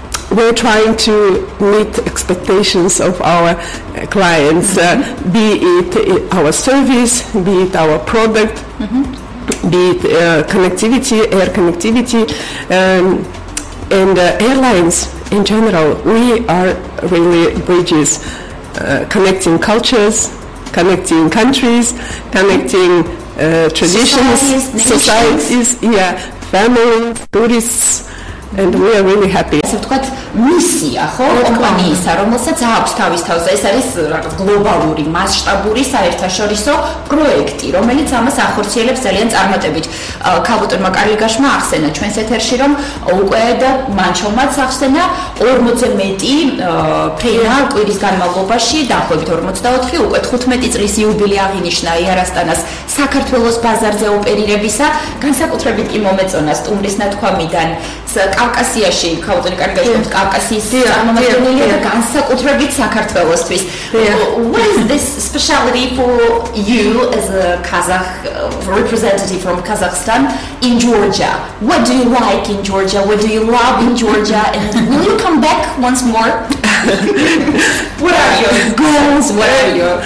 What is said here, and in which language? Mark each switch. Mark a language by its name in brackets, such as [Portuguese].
[English] We're trying to meet expectations of our clients, be it our service, be it our product, be it connectivity, air connectivity, and airlines in general. We are really bridges, connecting cultures, connecting countries, connecting traditions, societies, yeah, families, tourists. And we are really happy. [Georgian] ასე ვთქვათ, მისია, ხო, კომპანიისა, რომელსაც აქვს თავის თავზე, ეს არის რაღაც გლობალური, მასშტაბური საერთაშორისო პროექტი, რომელიც ამას ახორციელებს ძალიან წარმატებით. ქალბატონმა კარლიგაშმა ახსენა ჩვენს ეთერში, რომ უკვე და მანჩომაც ახსენა 40 მეტი ფეინა კვირის განმავლობაში, დაახლოებით 44, უკვე 15 წლის იუბილე აღინიშნა Air Astana-ს საქართველოს ბაზარზე ოპერირებისა, განსაკუთრებით კი მომეწონა სტუმრის ნათქვამიდან კავკასიაში, ქავტონი კარგად ხომ კავკასიის წარმომადგენელია და განსაკუთრებით საქართველოსთვის. [English] What is this speciality for you as a Kazakh representative from Kazakhstan in Georgia? What do you like in Georgia? What do you love in Georgia? And will you come back once more? What are your goals? What are your